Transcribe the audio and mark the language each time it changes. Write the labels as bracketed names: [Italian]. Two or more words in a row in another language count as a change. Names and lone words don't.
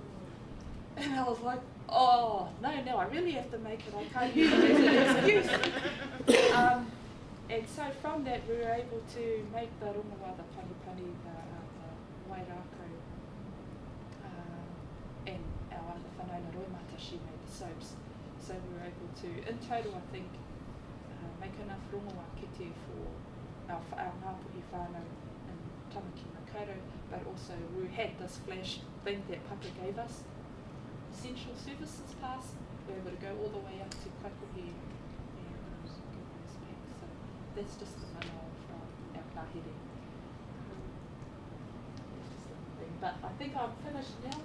[English] And I was like, oh, no, I really have to make it. I can't use it as an excuse. And so from that, we were able to make the rongoa, the panipani, the wairako, and our other [Māori] whanauna roimata, [English] she made the soaps. So we were able to, in total, I think, make enough [Māori] rongoa kete [English] for our ngāpuhi whānau in Tamaki Makaurau, but also we had this flash thing that Papa gave us, Essential Services Pass. We were able to go all the way up to Kaikohe and give those back. So that's just the mana of our ngāhere. But I think I'm finished now.